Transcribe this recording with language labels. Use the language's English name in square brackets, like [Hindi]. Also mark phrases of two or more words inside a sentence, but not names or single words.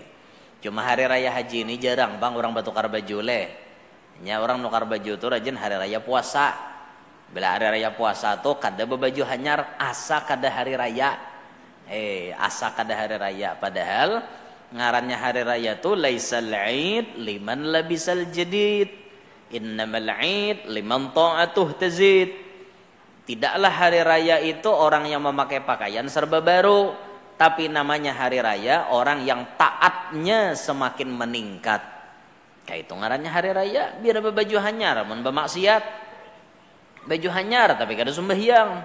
[Banjar] Cuma hari raya haji ini jarang bang orang batukar baju leh nya orang nukar baju tuh rajin hari raya puasa. Bila hari raya puasa tuh kada baju hanyar asa kada hari raya asa kada hari raya padahal ngarannya hari raya tuh [Arabic] ليس العيد لمن لبس الجديد إنما العيد لمن طاعته تزيد. [Indonesian] Tidaklah hari raya itu orang yang memakai pakaian serba baru, tapi namanya hari raya orang yang taatnya semakin meningkat. [Banjar] Kayak itu ngarannya hari raya, biar ada baju hanyar mun bermaksiat. Baju hanyar tapi kada sembahyang.